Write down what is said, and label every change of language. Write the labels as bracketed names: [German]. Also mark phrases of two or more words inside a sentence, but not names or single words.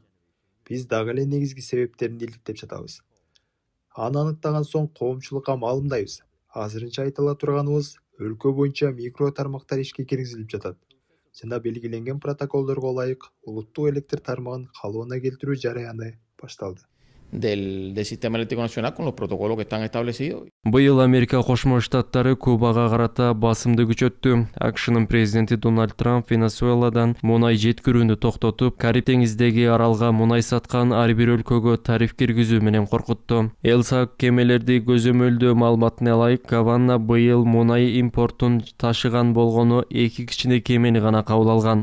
[Kyrgyz] Биз дагы эле негизги себептерин иликтеп жатабыз. Аны аныктаган соң коомчулукка маалымдайбыз. Азырынча айтыла турганыбыз, өлкө боюнча микро тармактар ишке киргизилип жатат жана белгиленген протоколдорго ылайык улуттук электр тармагын калыбына келтирүү жараяны башталды. [Spanish] Del sistema eléctrico nacional con los protocolos que están establecidos. [Kyrgyz] Быйыл Америка Кошмо Штаттары Кубага карата басымды күчөттү. AQShnын президенти Дональд Трамп Венесуэладан мунай жеткирүүнү токтотуп, Кариб деңиздеги аралга мунай саткан ар бир өлкөгө тариф киргизүү менен коркутту. Элсак кемелерди көзөмөлдөө маалыматына ылайык, Гавана быйыл мунай импортун ташыган болгону 2 кичине кемени гана кабыл алган.